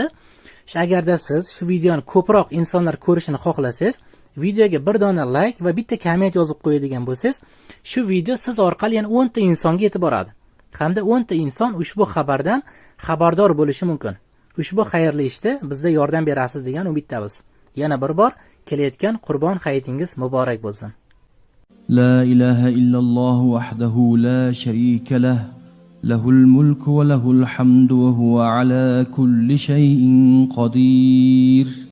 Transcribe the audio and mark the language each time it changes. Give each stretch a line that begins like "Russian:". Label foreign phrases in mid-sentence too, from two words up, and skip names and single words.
Uzbek: Agarda siz shu videoni ko'proq insonlar ko'rishini xohlasangiz, videoga bir dona like va bitta komment yozib qo'yadigan bo'lsangiz, shu video siz orqali yana 10 ta insonga yetib boradi. Hamda 10 ta inson ushbu xabardan xabardor bo'lishi mumkin. Ushbu xayrli ishda bizga yordam berasiz degan umiddamiz. Yana bir bor kelayotgan Qurbon hayitingiz muborak bo'lsin.
Arabic: لا إله إلا الله وحده لا شريك له له الملك وله الحمد وهو على كل شيء قدير.